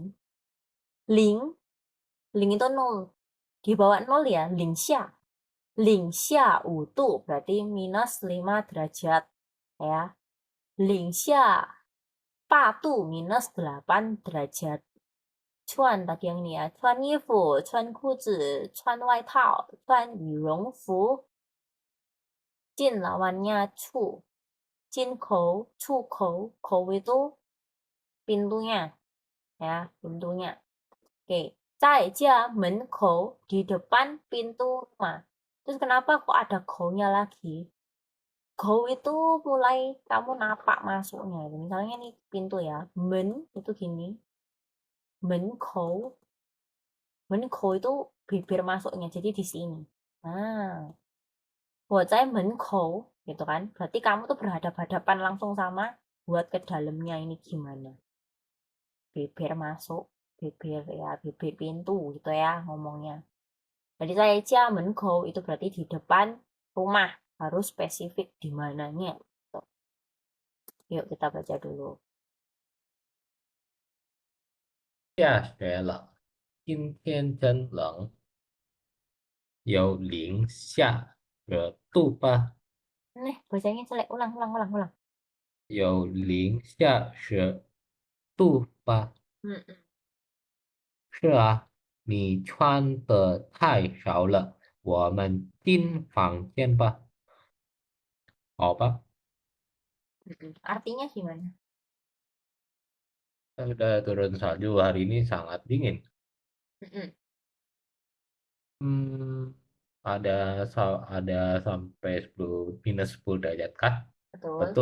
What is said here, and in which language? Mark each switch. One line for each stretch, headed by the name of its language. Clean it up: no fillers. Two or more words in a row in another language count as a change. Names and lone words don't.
Indonesian: Ling. Ling itu 0. Di bawah 0 ya,
Chinese: 零下. 零下
Indonesian: 5 berarti minus 5 derajat. Ya.
Chinese: 零下
Indonesian: 8 minus 8 derajat.
Chinese: Cuan
Indonesian: tadi yang ini ya.
Chinese: 穿衣服，穿裤子，穿外套，穿羽绒服.
Indonesian: Jin lawannya cu.
Chinese: 进口，出口. Kou
Indonesian: itu pintunya. Ya, pintunya. Oke.
Chinese: 在家门口
Indonesian: di depan pintu rumah. Terus kenapa kok ada kou-nya lagi? Kou itu mulai kamu napak masuknya. Misalnya nih pintu ya. Men itu gini.
Chinese: 门口.
Indonesian: Menko itu bibir masuknya, jadi di sini. Nah,
Chinese: 我在门口
Indonesian: gitu kan. Berarti kamu tuh berhadapan-hadapan langsung sama buat ke dalamnya ini gimana. Bibir masuk, bibir ya, bibir pintu gitu ya ngomongnya. Jadi saya menko itu berarti di depan rumah, harus spesifik di mananya. Gitu. Yuk kita baca dulu.
Chinese: 下雪了，今天真冷，有零下10度吧？
Indonesian: Nih, bacanya jelek. Ulang, ulang, ulang, ulang.
Chinese: 有零下10度吧？ Mm-mm. 是啊，你穿的太少了，我们进房间吧？好吧，
Indonesian: Mm-mm. Artinya gimana? udah turun salju hari ini sangat dingin. Mm-mm. Hmm, ada ada sampai 10 minus 10 derajat kah? Betul.